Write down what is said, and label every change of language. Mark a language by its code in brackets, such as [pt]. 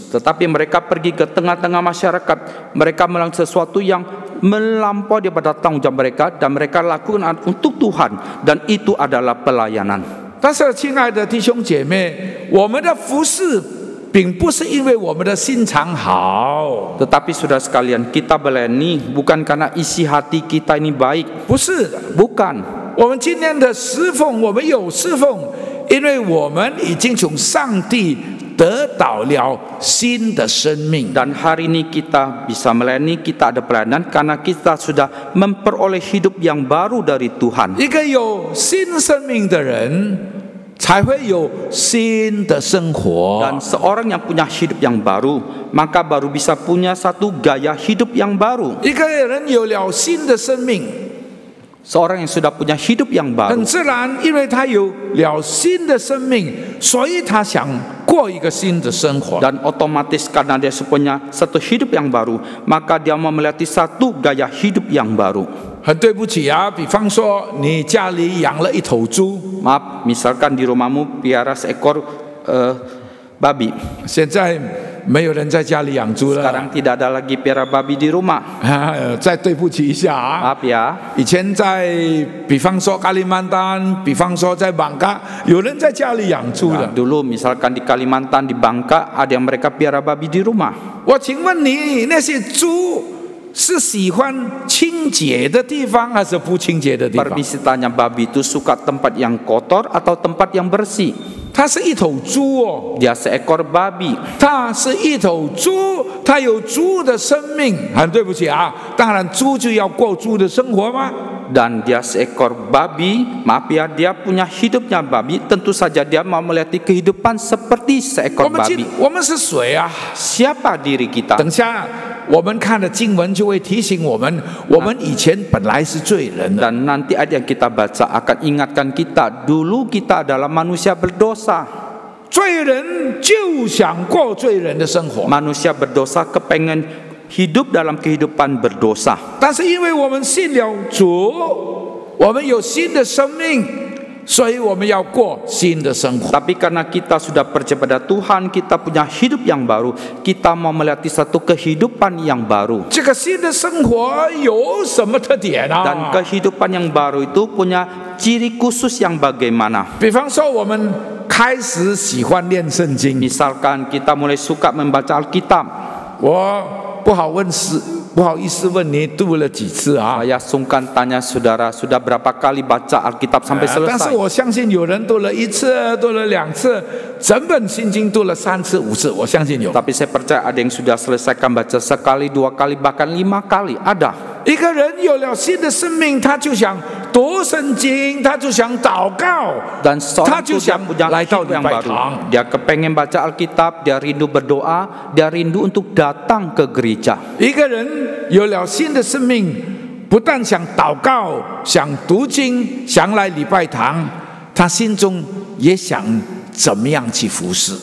[id] Tetapi mereka pergi ke tengah-tengah masyarakat, mereka melakukan sesuatu yang melampaui daripada tanggung jawab mereka dan mereka lakukan untuk Tuhan, dan itu adalah pelayanan. [zh] 但是，亲爱的弟兄姐妹，我们的服侍并不是因为我们的心肠好， [id] Tetapi saudara sekalian, kita melayani bukan karena isi hati kita ini baik, [zh] 不是的。 [id] bukan. [zh] 我们今天的侍奉，我们有侍奉，因为我们已经从上帝得到了新的生命。 [id] Dan hari ini kita bisa melayani, kita ada pelayanan karena kita sudah memperoleh hidup yang baru dari Tuhan. [zh] 一个有新生命的人，才会有新的生活。 [id] Dan seorang yang punya hidup yang baru, maka baru bisa punya satu gaya hidup yang baru. [zh] 一个人有了新的生命， [id] Seorang yang sudah punya hidup yang [zh] 很自然，因为他有了新的生命，所以他想过一个新的生活。 [id] dan otomatis karena dia punya satu hidup yang baru, maka dia mau melatih satu gaya hidup yang baru. [zh] 很对不起啊，比方说你家里养了一头猪， [id] Maaf, misalkan di rumahmu piara seekor babi. [zh] 现在没有人在家里养猪了。 [id] Sekarang tidak ada lagi piara babi di rumah. [zh] 再对不起一下啊。 [id] Maaf ya. [zh] 以前在，比方说加里曼丹，比方说在邦嘎，有人在家里养猪的。 [id] Dulu misalkan di Kalimantan, di Bangka, ada yang mereka piara babi di rumah. [zh] 我请问你，那些猪是喜欢清洁的地方，还是不清洁的地方？ [id] Permisi tanya, babi itu suka tempat yang kotor atau tempat yang bersih? [zh] 它是一头猪哦， [id] Dia seekor babi. [zh] 它是一头猪，它有猪的生命。很对不起啊，当然猪就要过猪的生活吗？ [id] Dan dia seekor babi, maaf ya, dia punya hidupnya babi. Tentu saja dia mau melatih kehidupan seperti seekor [zh] 我们 [id] babi. [zh] 是谁啊？ [id] Siapa diri kita? [zh] 等下我们看的经文就会提醒我们，我们以前本来是罪人的。 [id] Dan nanti ayat yang kita baca akan ingatkan kita, dulu kita adalah manusia berdosa. [zh] 罪人就想过罪人的生活， [id] Manusia berdosa kepengen hidup dalam kehidupan berdosa. [zh] 但是因为我们信了主，我们有新的生命，所以我们要过新的生活。 [id] Tapi karena kita sudah percaya pada Tuhan, kita punya hidup yang baru, kita mau melatih satu kehidupan yang baru. [zh] 这个新的生活有什么特点 [id] Dan [zh] 啊？ [id] kehidupan yang baru itu punya ciri khusus yang bagaimana? [zh] 比方说，我们开始喜欢念圣经， [id] Misalkan kita mulai suka membaca Alkitab. [zh] 我不好意思问你读了几次啊？ [id] Saya sungkan tanya saudara, sudah berapa kali baca Alkitab sampai [zh] 但是 [id] selesai? [zh] 我相信有人读了一次，读了两次，整本圣经读了3次、5次，我相信有。 [id] Tapi saya percaya ada yang sudah selesaikan baca sekali, 2 kali, bahkan 5 kali. Ada. [zh] 一个人有了新的生命，他就想读圣经，他就想祷告， [id] Dan seorang itu dia siap punya laitau hidup yang di baru. baitang. Dia kepengen baca Alkitab, dia rindu berdoa, dia rindu untuk datang ke gereja. [zh] 一个人有了新的生命，不但想祷告、想读经、想来礼拜堂，他心中也想怎么样去服侍。